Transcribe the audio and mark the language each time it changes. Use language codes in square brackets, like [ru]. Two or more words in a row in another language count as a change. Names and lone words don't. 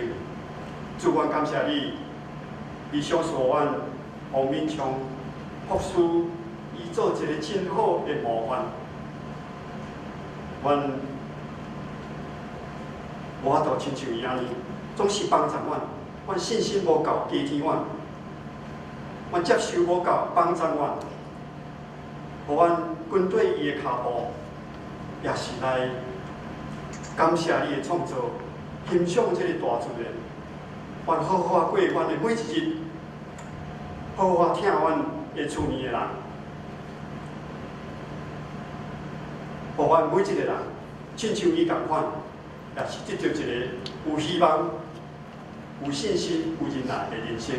[nan] 主，我感谢你，你赏赐阮王敏昌博士，伊做一个真好的模范。阮无法度亲像伊安尼，总是帮助阮，阮信心无够，加添阮；阮接受无够，帮助阮。互阮跟对伊的脚步，也是来感谢你的创造，欣赏这个大自然。阮好好过阮的每一日，好好听阮的厝边的人，互阮每一个人，亲像伊共款，也是得到一个有希望、有信心、有忍耐的人生。